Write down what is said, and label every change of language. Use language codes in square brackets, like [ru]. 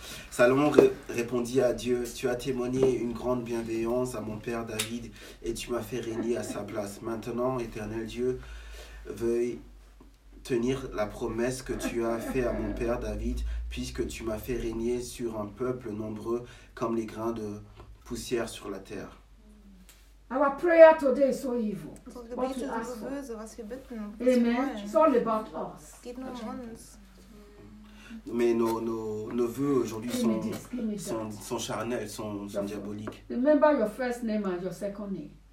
[fr] Salomon répondit à Dieu, tu as témoigné une grande bienveillance à mon père David et tu m'as fait régner à sa place. Maintenant, éternel Dieu, veuille tenir la promesse que tu as faite à mon père David, puisque tu m'as fait régner sur un peuple nombreux comme les grains de poussière sur la terre. [en] Our prayer today is so evil. What you ask for. Amen. It's all about us. [fr] Mais nos vœux aujourd'hui sont charnels, sont diaboliques. [en] Remember your first name and your second name.